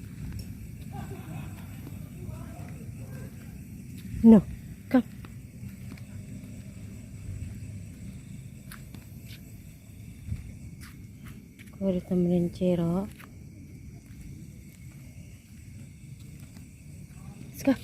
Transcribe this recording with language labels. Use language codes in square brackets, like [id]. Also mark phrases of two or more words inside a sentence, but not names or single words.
[en] No. Come. [id] Gue ditemenin Ciro. [en] Let's go.